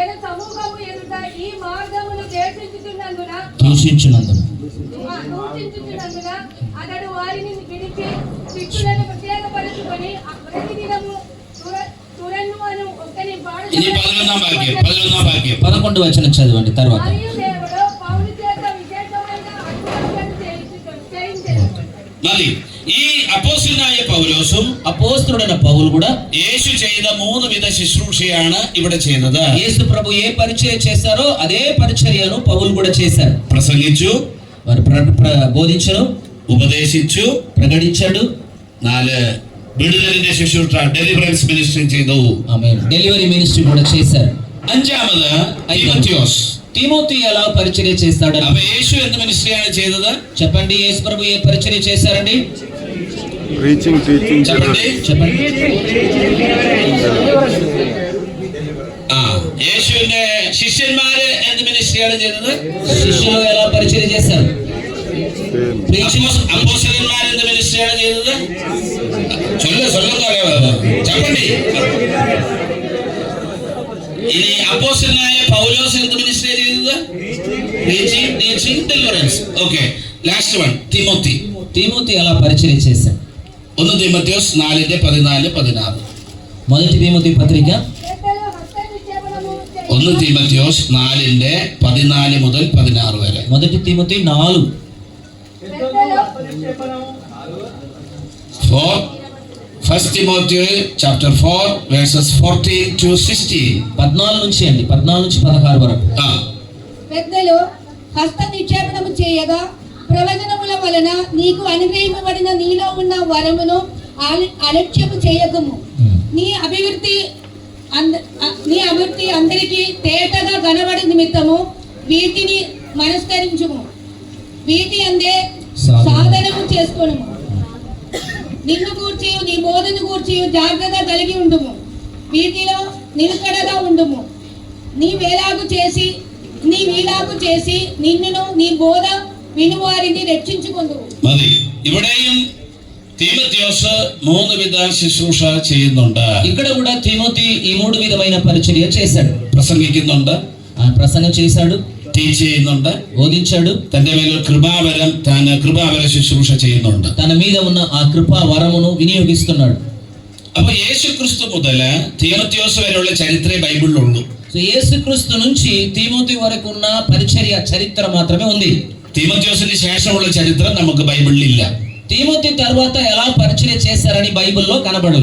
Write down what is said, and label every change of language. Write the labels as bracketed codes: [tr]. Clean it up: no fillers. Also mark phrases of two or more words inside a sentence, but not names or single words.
[te] సమూహము ఎదుట ఈ మార్గమును దూషించుచున్నందున అతడు వారిని విడిచి శిష్యులను ప్రత్యేకపరుచుకొని ప్రతిదినము తురన్నును ఒక్కని [ml] ഇനി 11ാം വാക്യം [te] 11 వచనం చదవండి తర్వాత. మరియు దేవుడు పౌలు చేత విశేషమైన అద్భుతాలను చేయించెను. [ml] മതി. ഈ അപ്പോസ്തലനായ പൗലോസും [te] అపోస్తలుడైన పౌలు కూడా [ml] యేసు ചെയ്ത 3 വിധ ശുശ്രൂഷയാണ് ഇവിടെ ചെയ്തത്. [te] యేసు ప్రభు ఏ పరిచర్య చేశారో అదే పరిచర్యను పౌలు కూడా చేశారు. [ml] പ്രസംഗിച്ചു, [te] వారు బోధించను, [ml] ഉപദേശിച്ചു, [te] ప్రకటించాడు. [ml] 4 വിടുതലിന്റെ ശുശ്രൂഷ [en] deliverance ministry [ml] ചെയ്തു. [te] ఆమేన్. [en] delivery ministry [te] కూడా చేశారు. [ml] 5ാമത് തീമോത്തിയോസ്. [te] తిమోతి ఎలా పరిచర్య చేస్తాడు? [ml] അപ്പൊ യേശു എന്ത് മിനിസ്ട്രിയാണ് ചെയ്തത്? [te] చెప్పండి. యేసు ప్రభు ఏ పరిచర్య చేశారండి? [en] Preaching, teaching, [te] చెప్పండి. చెప్పండి. [ml] യേശുവിന്റെ ശിഷ്യന്മാര് എന്ത് മിനിസ്ട്രിയാണ് ചെയ്തത്? [te] శిష్యులు ఎలా పరిచర్య చేశారు? [ml] അപ്പോസ്തലന്മാർ എന്ത് മിനിസ്ട്രിയാണ് ചെയ്തത്? [te] చెప్పండి. [ml] ഇനി അപ്പോസ്തലനായ പൗലോസ് എന്ത് മിനിസ്ട്രി ചെയ്തത്? [en] Preaching, teaching, deliverance. Okay. Last one, [ml] തിമോത്തി. [te] తిమోతి ఎలా పరిచర్య చేశాడు? [ml] 1 തീമോത്തിയോസ് 4:14-16. [te] మొదటి తిమోతి పత్రిక పెద్దలు హస్త నిక్షేపణము [ml] 1 തീമോത്തിയോസ് 4:14 മുതൽ 16 വരെ. [te] మొదటి తిమోతి 4 నిక్షేపణము [en] 1 Timothy chapter 4 verses 14 to 16. [te] 14 నుంచి అండి, 14 నుంచి 16 వరకు. పెద్దలు హస్త నిక్షేపణము చేయగా ప్రవచనముల వలన నీకు అనుగ్రహింపబడిన నీలో ఉన్న వరమును అలక్ష్యము చేయకము. నీ అభివృద్ధి అందరికీ తేటగా కనబడి నిమిత్తము వీటిని మనస్కరించుము. వీటి అందే సాధనము చేసుకోను. నిన్ను కూర్చి నీ బోధను కూర్చి జాగ్రత్త కలిగి ఉండుము. వీటిలో నిలకడగా ఉండుము. నీ వీలాగు చేసి నిన్నును నీ బోధ వినువారిని రక్షించుకొందువు. [ml] മതി. ഇവിടെയും തീമോത്തിയോസ് 3 വിധ ശുശ്രൂഷ ചെയ്യുന്നുണ്ട്. [te] ఇక్కడ కూడా తిమోతి ఈ 3 విధమైన పరిచర్య చేశాడు. [ml] പ്രസംഗിക്കുന്നുണ്ട്, [te] ప్రసంగం చేశాడు, [ml] ടീച്ച് ചെയ്യുന്നുണ്ട്, [te] బోధించాడు. [ml] തന്റെ മേൽ കൃപാവര ശുശ്രൂഷ ചെയ്യുന്നുണ്ട്. [te] తన మీద ఉన్న ఆ కృపా వరమును వినియోగిస్తున్నాడు. [ml] അപ്പൊ യേശു ക്രിസ്തു മുതൽ തീമോത്തിയോസ് വരെയുള്ള ചരിത്രമേ ബൈബിളിലുള്ളൂ. [te] సో యేసుక్రీస్తు నుంచి తిమోతి వరకు ఉన్న పరిచర్య చరిత్ర మాత్రమే ఉంది. [ml] തീമോത്തിയോസിന് ശേഷമുള്ള ചരിത്രം നമുക്ക് ബൈബിളിലില്ല. [te] తిమోతి తర్వాత ఎలా పరిచర్య చేశారని బైబిల్లో కనబడలేదు.